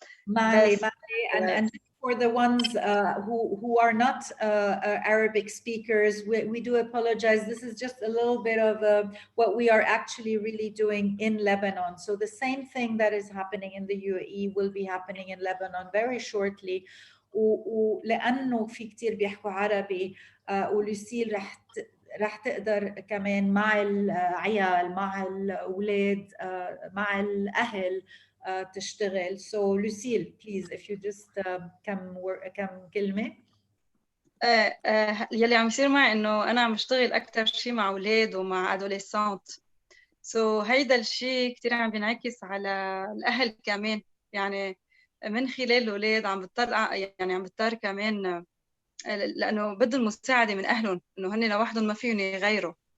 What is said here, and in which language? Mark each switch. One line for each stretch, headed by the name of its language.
English: Mali, and for the ones who are not Arabic speakers, we do apologize. This is just a little bit of what we are actually really doing in Lebanon. So the same thing that is happening in the UAE will be happening in Lebanon very shortly.
Arabic: ولأنه في كتير بيحكوا عربي ولوسيل رح تقدر كمان مع العيال مع الأولاد مع الأهل تشتغل.
English: So Lucille, please, if you just كم كلمة.
Arabic: يلي عم يصير معي انه انا عم بشتغل اكثر شيء مع اولاد ومع ادوليسانت. هيدا الشيء كثير عم بينعكس على الاهل كمان، يعني من خلال الاولاد عم بضطر كمان لانه بدهم المساعده من اهلهم، انه هن لوحدهم ما فيهم يغيروا.